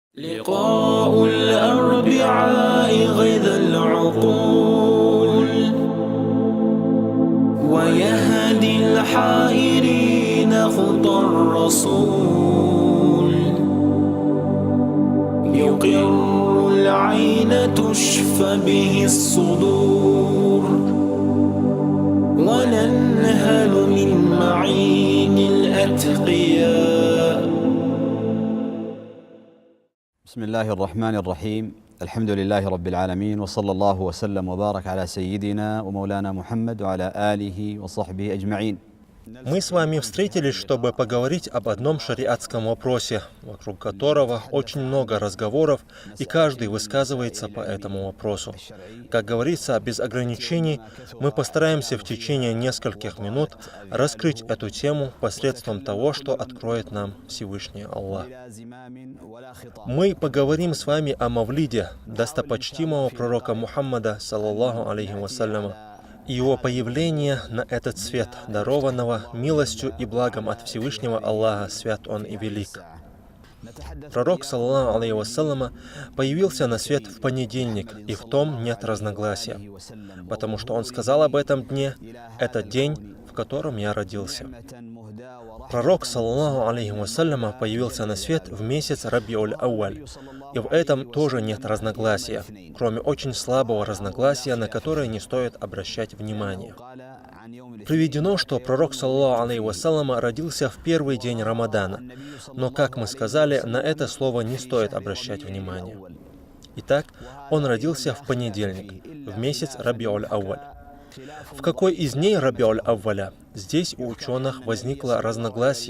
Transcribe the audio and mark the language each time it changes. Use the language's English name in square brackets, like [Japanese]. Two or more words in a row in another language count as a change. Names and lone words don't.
[Arabic] لقاء الأربعاء غيظ العقول ويهدي الحائرين خطى الرسول يقر العين تشفى به الصدور وننهل من معين الأتقياء. بسم الله الرحمن الرحيم. الحمد لله رب العالمين، وصلى الله وسلم وبارك على سيدنا ومولانا محمد وعلى آله وصحبه أجمعين. [Russian] Мы с вами встретились, чтобы поговорить об одном шариатском вопросе, вокруг которого очень много разговоров, и каждый высказывается по этому вопросу. Как говорится, без ограничений, мы постараемся в течение нескольких минут раскрыть эту тему посредством того, что откроет нам Всевышний Аллах. Мы поговорим с вами о Мавлиде, достопочтимого пророка Мухаммада, [Arabic] صلى الله عليه وسلم, [Russian] и его появление на этот свет, дарованного милостью и благом от Всевышнего Аллаха, свят Он и велик. Пророк, [Arabic] صلى الله عليه وسلم, [Russian] появился на свет в понедельник, и в том нет разногласия, потому что он сказал об этом дне: «Это день, в котором я родился». Пророк, [Arabic] صلى الله عليه وسلم, [Russian] появился на свет в месяц Рабиуль-Ауаль, и в этом тоже нет разногласия, кроме очень слабого разногласия, на которое не стоит обращать внимание. Приведено, что пророк, [Arabic] صلى الله عليه وسلم, [Russian] родился в первый день Рамадана, но, как мы сказали, на это слово не стоит обращать внимание. Итак, он родился в понедельник, в месяц Рабиуль-Ауаль. В какой из дней Рабиуль-Авваля? Здесь у ученых возникло разногласие.